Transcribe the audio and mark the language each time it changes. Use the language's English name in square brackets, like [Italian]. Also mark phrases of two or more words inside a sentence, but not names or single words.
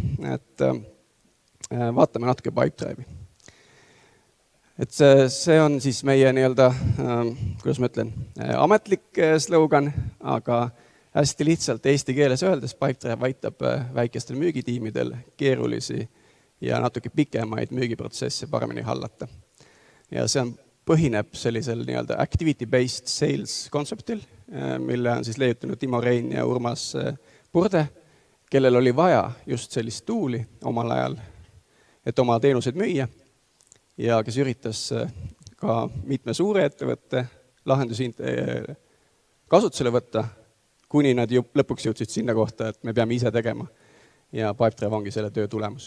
[Estonian] Vaatame natuke Pipedrive'i. See on siis meie nii-öelda, kuidas ma ütlen, ametlik slogan, aga hästi lihtsalt eesti keeles öeldes Pipedrive aitab väikestel müügitiimidel keerulisi ja natuke pikemaid müügiprotsesse paremini hallata. Ja see põhineb sellisel nii-öelda [English] activity-based sales [Estonian] kontseptil, mille on siis leiutanud Timo Rein ja Urmas Purde, kellel oli vaja just sellist tuuli omal ajal, et oma teenuseid müüa ja kes üritas ka mitme suure ettevõtte lahendusi kasutusele võtta, kuni nad lõpuks jõudsid sinna kohta, et me peame ise tegema ja Pipedrive ongi selle töö tulemus.